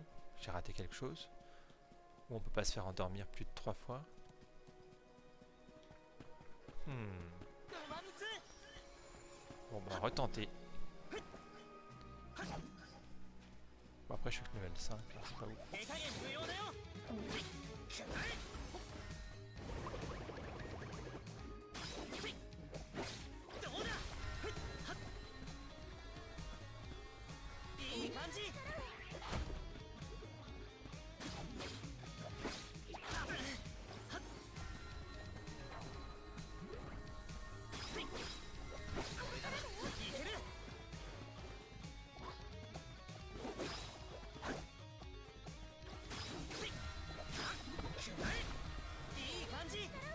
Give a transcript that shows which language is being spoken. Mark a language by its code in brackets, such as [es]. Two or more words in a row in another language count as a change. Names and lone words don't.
[fr] J'ai raté quelque chose? Ou on peut pas se faire endormir plus de 3 fois? Bon bah retenter. Bon après je suis que level 5, là, c'est pas ouf. [ja] 手加減無用だよどうだいい感じいけるいい感じ